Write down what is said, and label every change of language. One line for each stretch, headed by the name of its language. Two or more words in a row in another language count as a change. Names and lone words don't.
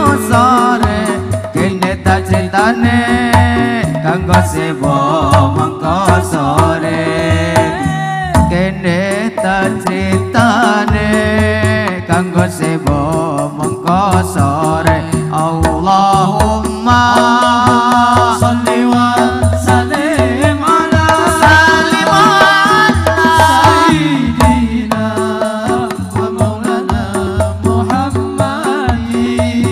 Javanese: sore kene tak critane kanggo sebo mangko sore kene tak critane kanggo sebo mangko sore
Arabic: اللهم صل وسلم على سيدنا ومولانا محمد